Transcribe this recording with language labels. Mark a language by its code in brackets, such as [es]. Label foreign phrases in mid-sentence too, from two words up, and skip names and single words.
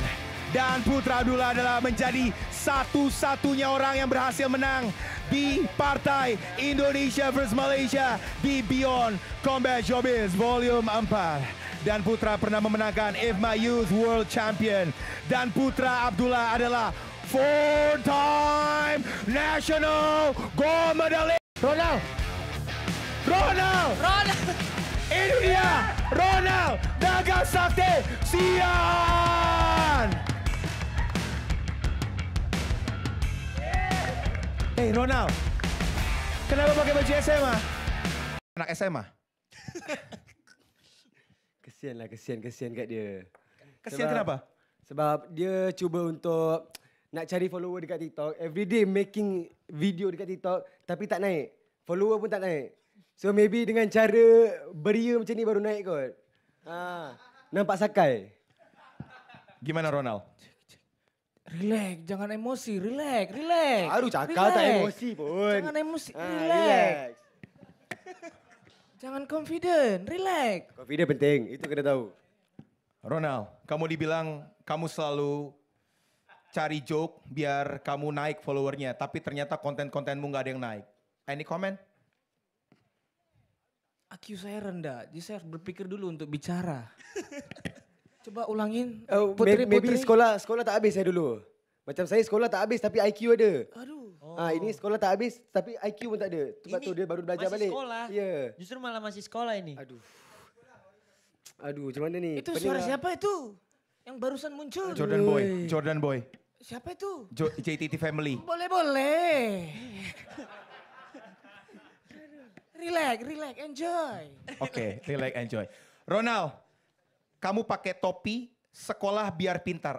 [id] Dan Putra Abdullah adalah menjadi satu-satunya orang yang berhasil menang di partai Indonesia vs Malaysia di Beyond Combat Showbiz Volume 4. Dan Putra pernah memenangkan IFMA Youth World Champion. Dan Putra Abdullah adalah [en] 4-time National Gold Medalist. [id] Ronald! Ini dia Ronald Nagasakti Siahaan. Hey Ronald, kenapa pakai baju SMA? Anak SMA? [ms] Kesian kat dia. Kesian kenapa? Sebab dia cuba untuk nak cari follower dekat TikTok. [en] Everyday making video [ms] dekat TikTok tapi tak naik. Follower pun tak naik. So maybe dengan cara beria macam ni baru naik kot. Nampak sakai. [id] Gimana Ronald? Relax, jangan emosi, relax. [ms] Baru cakap tak emosi pun. Jangan emosi, relax. Jangan confident, relax. Confident penting, itu kena tahu. [id] Ronald, kamu dibilang kamu selalu cari joke biar kamu naik followernya. Tapi ternyata konten-kontenmu gak ada yang naik. [en] Any comment? [id] IQ saya rendah, jadi saya harus berpikir dulu untuk bicara. Coba ulangin. [ms] Maybe sekolah tak habis saya dulu. Macam saya sekolah tak habis tapi IQ ada. Aduh. Ini sekolah tak habis tapi IQ pun tak ada. Sebab tu dia baru belajar balik. [id] Masih sekolah? Ya. Justru malah masih sekolah ini. [ms] Aduh, macam mana ni? [id] Itu suara siapa itu? Yang barusan muncul. Jordan Boy. Siapa itu? JTT Family. [ms] Boleh. [en] Relax, enjoy. [id] Oke, [en] relax, enjoy. [id] Ronald, kamu pakai topi sekolah biar pintar.